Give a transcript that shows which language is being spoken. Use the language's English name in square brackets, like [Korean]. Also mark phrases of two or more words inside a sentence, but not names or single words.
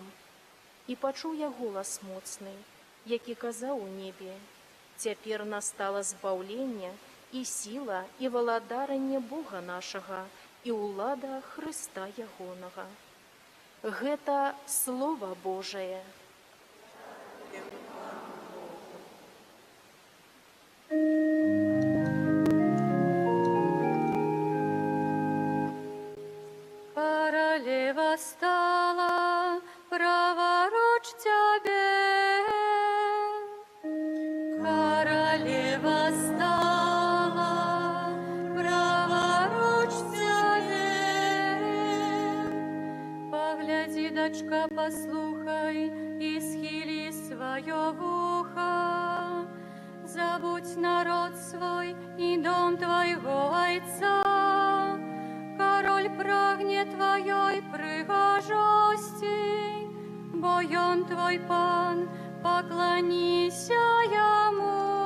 [Belarusian] І пачуў я голас моцны, які казаў у небе: «Цяпер настала збаўленне і сіла і валадаранне Бога нашага і ўлада Хрыста ягонага». Гэта Слова Божае. [Rusyn] Королева стала, праворуч тебе. Королева стала, праворуч тебе. Погляди, дочка, послухай и схили свое ухо. Забудь народ свой и дом твоего отца. Король прагне твоей пригожости, бо он твой пан, поклонися ему.